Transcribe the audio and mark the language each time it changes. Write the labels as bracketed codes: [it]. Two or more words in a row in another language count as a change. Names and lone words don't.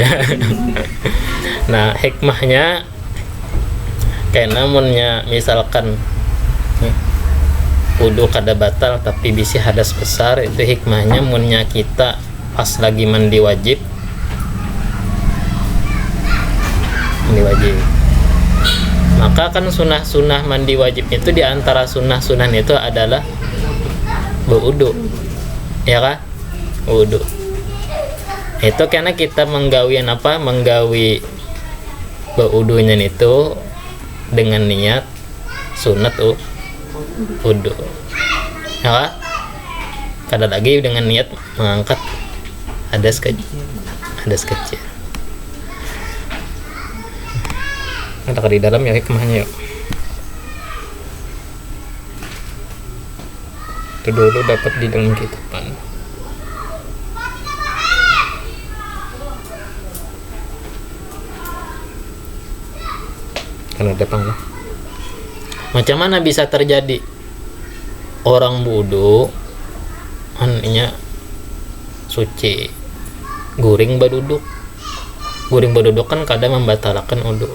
[bjn] Nah, hikmahnya kayak namunnya misalkan wudu kada batal tapi bisa hadas besar, itu hikmahnya munnya kita pas lagi mandi wajib. Maka kan sunah-sunah mandi wajib itu, di antara sunah-sunah itu adalah berwudu, ya kan? Wudu itu karena kita menggawi berwudunya itu dengan niat sunat wudu, ya kan? Kada lagi dengan niat mengangkat hadas kecil. Ada di dalam ya hikmahnya yuk. Itu dulu dapat di dalam kitaban. Karena depan lah. Macam mana bisa terjadi orang wudu aninya suci guring baduduk kan kadang membatalkan wudu.